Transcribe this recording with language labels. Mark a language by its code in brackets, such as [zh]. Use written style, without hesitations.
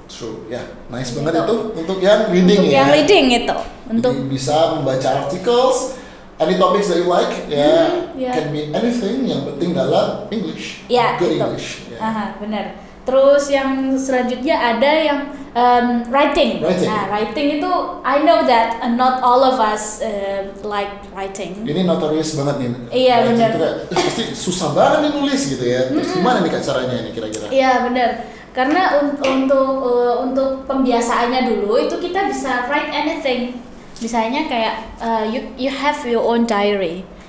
[id] True, ya, nice banget itu untuk yang reading untuk ya. Yang reading itu, untuk jadi bisa membaca [en] articles, any topics that you like, can be anything, [id] yang penting dalam [en] English. Good gitu. English. [id] Benar. Terus yang selanjutnya ada yang writing. Nah, writing itu [en] I know that not all of us like writing. [id] Ini notorious banget nih. Iya benar. Pasti susah banget nih nulis gitu ya. Terus gimana nih Kak caranya ini kira-kira? Iya benar. Karena untuk pembiasaannya dulu itu kita bisa [en] write anything. [id] Misalnya kayak [en] you have your own diary.